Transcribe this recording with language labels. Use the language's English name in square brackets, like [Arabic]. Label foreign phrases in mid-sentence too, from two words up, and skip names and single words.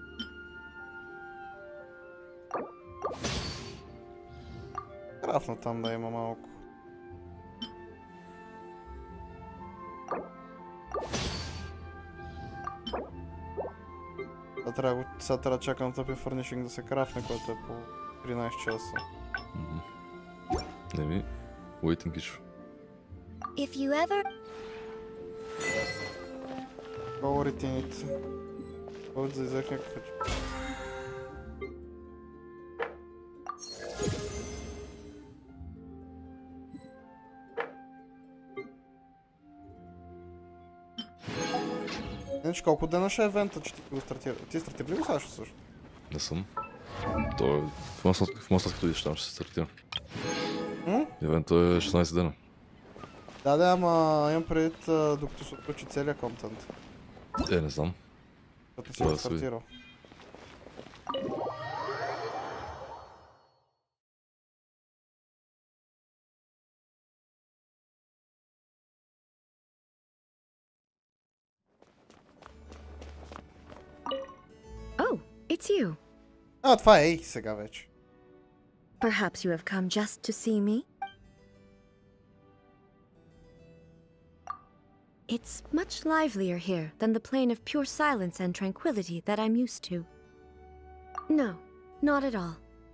[Bulgarian] Крафна там да има малко. Сега трябва да чакам тъпи фърнишинг да се крафне, което е по 13 часа. Не ми, [English] waiting issue. If you ever... [Bulgarian] Говорите. Който да изех някакъв. Иначе колко дена ще е евента, че ти го стартира? Ти стартира ли го Сашо също? Не съм. То е в масата като идеш там ще се стартира. Евентът е 16 дена. Да, ама имам предвид докато се отключи целият контент. Не знам. Като не си го стартирал. [English] Oh, it's you. [Bulgarian] А, това е сега вече. [English] Perhaps you have come just to see me? It's much livelier here than the plane of pure silence and tranquility that I'm used to. No, not at all.